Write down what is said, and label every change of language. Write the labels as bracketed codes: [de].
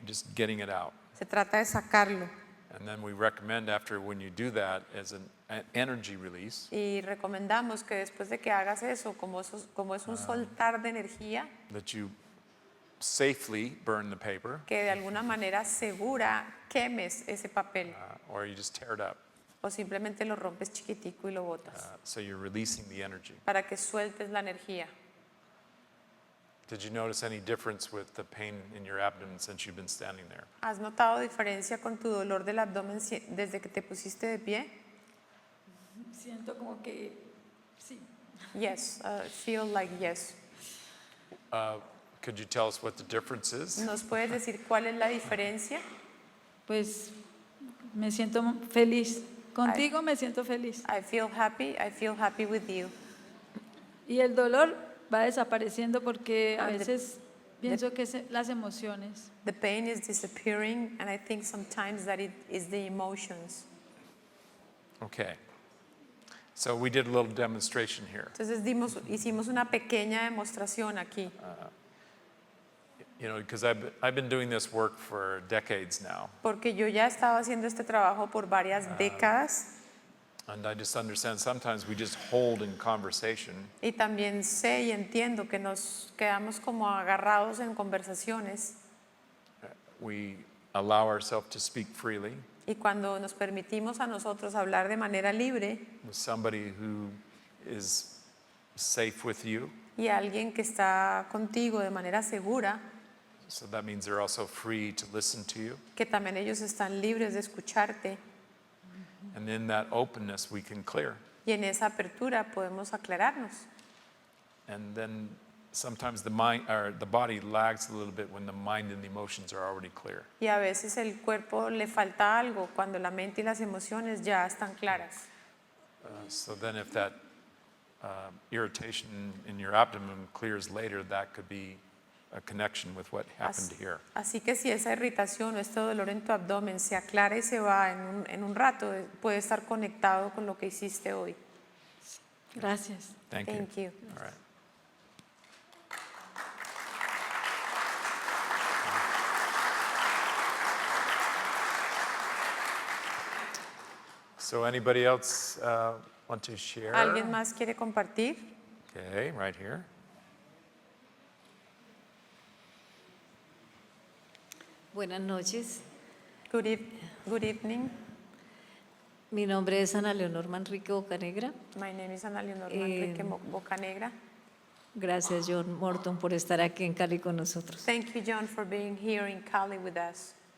[en] Just getting it out. [es] Se trata de sacarlo. [en] And then we recommend after when you do that as an energy release, [es] Y recomendamos que después de que hagas eso, como es un soltar de energía, [en] that you safely burn the paper [es] que de alguna manera segura quemes ese papel [en] or you just tear it up. [es] o simplemente lo rompes chiquitico y lo botas [en] So you're releasing the energy. [es] para que sueltes la energía. [en] Did you notice any difference with the pain in your abdomen since you've been standing there? [es] ¿Has notado diferencia con tu dolor del abdomen desde que te pusiste de pie? Siento como que sí. [en] Yes, feel like yes. Could you tell us what the difference is? [es] ¿Nos puedes decir cuál es la diferencia? Pues me siento feliz. Contigo me siento feliz. [en] I feel happy with you. [es] Y el dolor va desapareciendo porque a [en] And [es] veces pienso que es las emociones. [en] The pain is disappearing and I think sometimes that it is the emotions. Okay. So we did a little demonstration here. [es] Entonces hicimos una pequeña demostración aquí. [en] You know, because I've been doing this work for decades now. [es] Porque yo ya estaba haciendo este trabajo por varias décadas [en] And I just understand sometimes we just hold in conversation [es] y también sé y entiendo que nos quedamos como agarrados en conversaciones [en] we allow ourselves to speak freely [es] y cuando nos permitimos a nosotros hablar de manera libre [en] with somebody who is safe with you. [es] y alguien que está contigo de manera segura, [en] So that means they're also free to listen to you. [es] que también ellos están libres de escucharte [en] And in that openness we can clear. [es] y en esa apertura podemos aclararnos. [en] And then sometimes the mind or the body lags a little bit when the mind and the emotions are already clear. [es] Y a veces el cuerpo le falta algo cuando la mente y las emociones ya están claras. [en] So then if that irritation in your abdomen clears later, that could be a connection with what happened here. [es] Así que si esa irritación o este dolor en tu abdomen se aclara y se va en un rato, puede estar conectado con lo que hiciste hoy. Gracias. [en] Thank you. Thank you. All right. So anybody else want to share? [es] ¿Alguien más quiere compartir? [en] Okay, right here. [es] Buenas noches. [en] Good evening. [es] Mi nombre es Ana Leonor Manrique Bocanegra. [en] My name is Ana Leonor Manrique Bocanegra. [es] Gracias, John Morton, por estar aquí en Cali con nosotros. [en] Thank you, John, for being here in Cali with us.